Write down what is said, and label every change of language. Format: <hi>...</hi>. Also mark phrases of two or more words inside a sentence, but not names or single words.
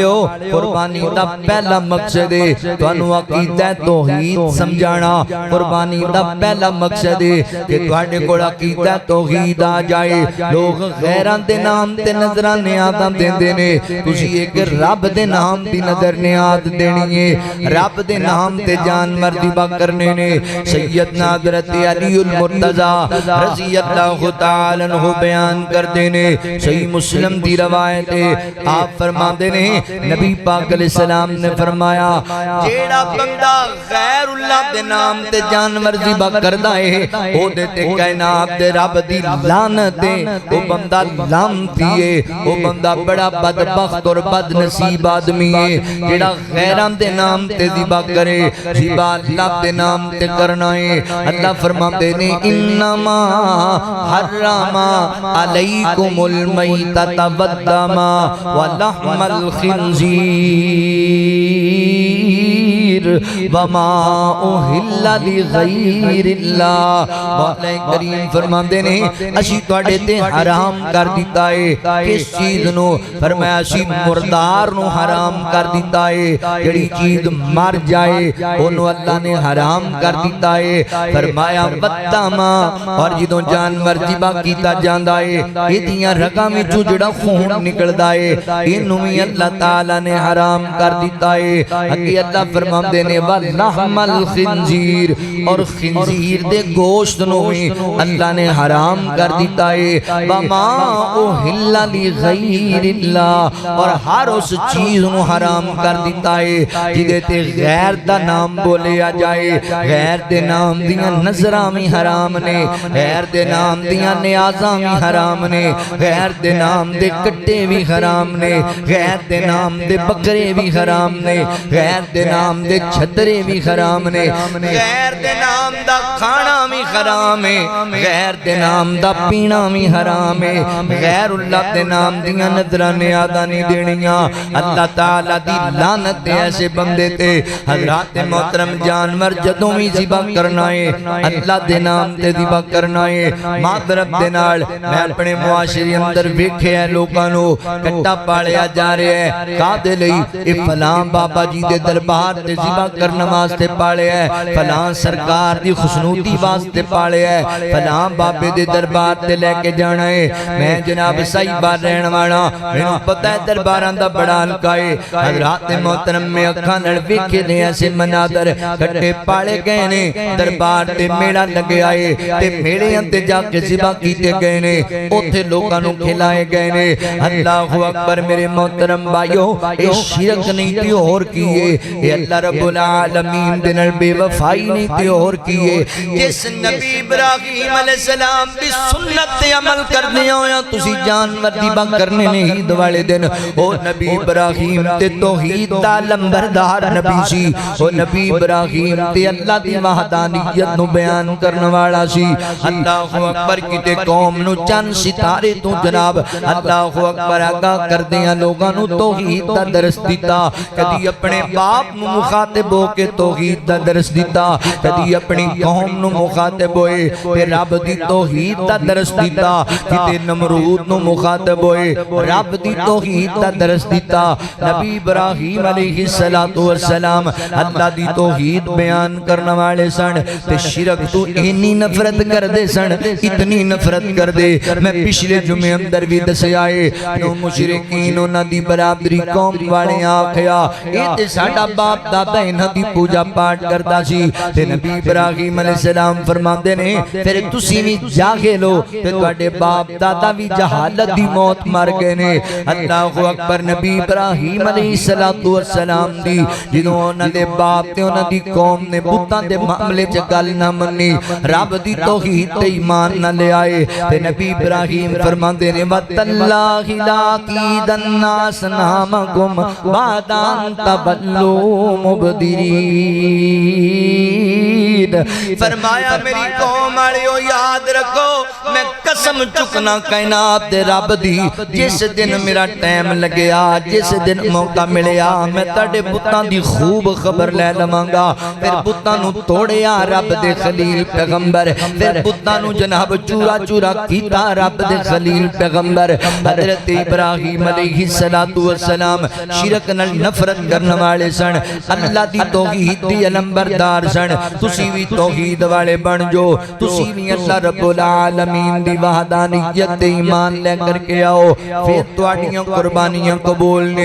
<pa>ہو قربانی دا پہلا مقصد ہے تانوں عقیدہ توحید سمجھانا قربانی دا پہلا مقصد ہے کہ تواڈے کول عقیدہ توحید آ جائے لوگ غیراں دے نام تے نظراں نیازاں دیندے نے تسی ایک رب دے نام دی نظر نیاز دینی ہے رب دے نام تے جانور ذبح کرنے نے سیدنا حضرت علی المرتضی رضی اللہ تعالی عنہ بیان کرتے نے صحیح مسلم دی روایت ہے آپ فرماتے نے نبی پاک علیہ السلام نے فرمایا جیڑا بندہ غیر اللہ دے نام تے جانور ذبح کردا ہے او دے تے کائنات دے رب دی لعنت ہے او بندہ لعنتی ہے او بندہ بڑا بدبخت اور بد نصیب آدمی ہے جیڑا غیراں دے نام تے ذبح کرے ذبح اللہ دے نام تے کرنا ہے اللہ فرماتے نے</pa> <ar>انما حرم علیکم المیتۃ والدم ولحم الخنزیر وما اہل لغیر اللہ.</ar> <pa>مولا کریم فرماندے نے اسی تواڈے تے حرام کر دیتا ہے. کس چیز نو؟ فرمایا اسی مردار نو حرام کر دیتا ہے. جڑی چیز مر جائے اونوں اللہ نے حرام کر دیتا ہے. فرمایا بدما، اور جدوں جانور ذبح کیتا جاندا ہے ایدیاں رگاں وچوں جڑا خون نکلدا ہے اینوں وی اللہ تعالی نے حرام کر دیتا ہے. اگے اللہ فرماندے نے</pa> <ar>ولحم الخنزیر،</ar> <pa>اور خنزیر دے گوشت نو وی اللہ نے حرام کر دیتا ہے.</pa> <ar>وما اہل لغیر اللہ،</ar> <pa>اور ہر اس چیز نو حرام کر دیتا ہے جدے تے غیر دا نام بولیا جائے. غیر دے نام دیاں نظراں وی حرام نے، غیر دے نام دیاں نیازاں وی حرام نے، غیر دے نام دے کٹے بھی حرام نے، غیر دے نام دے بکرے بھی حرام نے، غیر دے نام دے چھترے بھی حرام نے، غیر دے نام دا کھانا بھی حرام ہے، غیر دے نام دا پینا بھی حرام ہے. غیر اللہ دے نام دیاں نظراں نیازاں نہیں دینیاں. اللہ تعالی دی لعنت ایسے بندے تے. حضرات محترم جانور جدوں بھی ذبح کرنا ہے اللہ دے نام تے ذبح کرنا ہے. معذرت دے نال میں اپنے معاشرے اندر ویکھیا لوکاں نو کٹا پالیا جا رہا ہے. کادے لئی؟ اے فلاں بابا جی دے دربار تے ذبح کرن واسطے پالیا ہے، فلاں سرکار دی خشنودی واسطے پالیا ہے، فلاں بابے دے دربار تے لے کے جانا ہے. میں جناب صحیح رہن والا، مینوں پتہ ہے درباراں دا بڑا حلقہ ہے. حضرات محترم میں اکھاں نال ویکھے نے ایسے مناظر کٹے پالے گئے نے، دربار تے میلہ لگیا ہے تے میڑیاں تے جا کے ذبح کیتے گئے نے، اوتھے لوکاں نو کھلائے گئے نے. اللہ اکبر میرے محترم بھائیو، اے شرک نہیں تے اور کیے، اے اللہ رب العالمین دے نال بے وفائی نہیں تے اور کیے. جس نبی ابراہیم علیہ السلام دی سنت تے عمل کرنے ہویا تسی جانور ذبح کرنے نہیں عید والے دن. او نبی ابراہیم تے توحید دا لمبردار نبی سی. او نبی ابراہیم تے اللہ دی وحدانیت نو بیان کرن والا سی. اللہ اکبر کتے قوم نو چند ستارے تو جناب اللہ اکبر آگاہ کردیاں لوگاں نو توحید دا درس دیتا. کدی اپنے باپ نو مخاطب ہو کے توحید دا درس دیتا، کدی اپنی قوم نو مخاطب ہوئے تے رب دی توحید دا درس دیتا. کتے نمرود نو مخاطب ہوئے رب دی توحید دا درس دیتا. نبی ابراہیم علیہ السلام اللہ دی توحید بیان کرنے والے سن تے شرک تو اتنی نفرت کر دے سن، اتنی نفرت کر دے. میں پچھلے جمعے اندر بھی دسے آئے نو مشرکین انہاں دی برابری قوم والے آکھیا اے تے ساڈا باپ دادا انہاں دی پوجا پاٹ کردا سی. تے نبی ابراہیم علیہ السلام فرماندے نے پھر تسی وی جاگے لو تے تواڈے باپ دادا وی جہالت دی موت مر گئے نے. اللہ اکبر. نبی ابراہیم علیہ السلام دی جدوں انہاں دے باپ تے انہاں دی قوم نے بتاں دے معاملے چ گل نہ منی، رب دی توحید تے ایمان نہ لے آئے تے نبی ابراہیم فرماندے نے</pa> <ar>وَتَاللَّهِ لَأَكِيدَنَّ أَصْنَامَكُمْ بَعْدَ أَن تَوَلُّوا مُدْبِرِينَ.</ar> <pa>فرمایا میری قوم والےو یاد رکھو میں قسم چکنا کائنات دے رب دی، جس دن میرا ٹائم لگیا، جس دن موقع ملیا میں تاڈے بتاں دی خوب خبر لے لواں گا. پھر بتاں نو توڑیا رب دے خلیل پیغمبر، پھر بتاں نو جناب چورا چورا کیتا رب دے خلیل پیغمبر. حضرت ابراہیم علیہ السلام شرک نال نفرت کرنے والے سن، اللہ دی توحید دی علمبردار سن. تسی بھی توحید والے بن جو، تسی بھی اللہ رب العالمین دی وحدانیت تے ایمان لے کر کے آؤ، پھر تواڈیاں قربانیاں قبول نے.</pa>